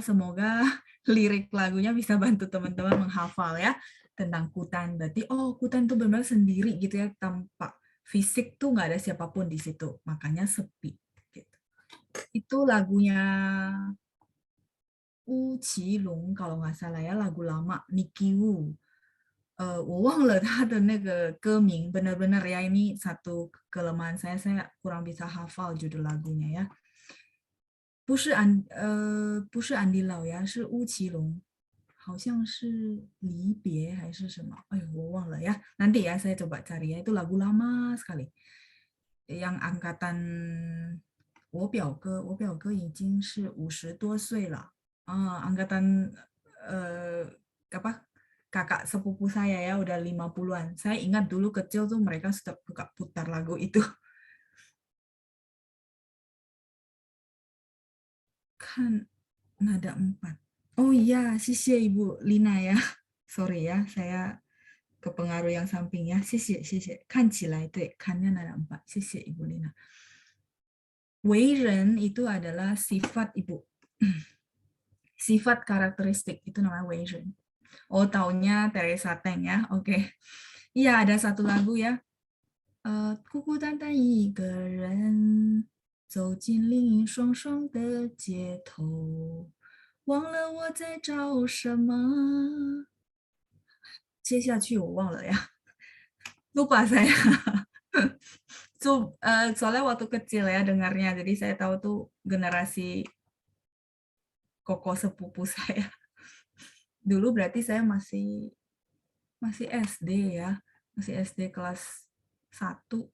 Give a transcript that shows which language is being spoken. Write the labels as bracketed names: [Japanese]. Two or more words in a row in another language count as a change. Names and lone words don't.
[Indonesian] Semoga lirik lagunya bisa bantu teman-teman menghafal ya tentang kutan. Berarti oh, kutan itu benar-benar sendiri gitu ya, tanpa fisik tuh nggak ada siapapun di situ. Makanya sepi. Gitu. Itu lagunya Qilong kalau nggak salah ya, lagu lama Nicky Wu. [Chinese] 我忘了他的那个歌名, [Indonesian] benar-benar ya ini satu kelemahan saya kurang bisa hafal judul lagunya ya. [Chinese] 不是安迪老呀，是巫启龙，好像是离别还是什么，哎呦我忘了呀. [Indonesian] Nanti ya saya coba cari ya, itu lagu lama sekali. Yang angkatan [Chinese] 我表哥已经是50多岁了. [Indonesian] Angkatan apa kakak sepupu saya ya udah 50-an. Saya ingat dulu kecil tuh mereka suka putar lagu itu. Kan nada 4. Oh iya, sisi Ibu Lina ya. Sorry ya, saya kepengaruh yang sampingnya. Sisi, sisi. Kan cilai, kannya nada 4. Sisi Ibu Lina. Weiren itu adalah sifat Ibu. Sifat karakteristik itu namanya Weiren. Oh, taunya Teresa Teng ya. Oke. Iya, ada satu lagu ya. [Chinese] 孤孤单单一个人走进林荫霜霜的街头，忘了我在找什么。接下去我忘了呀 ， [Indonesian] lupa saya. Soalnya waktu kecil ya dengarnya, jadi saya tahu tuh generasi koko sepupu saya. Dulu berarti saya masih SD ya, masih SD kelas 1.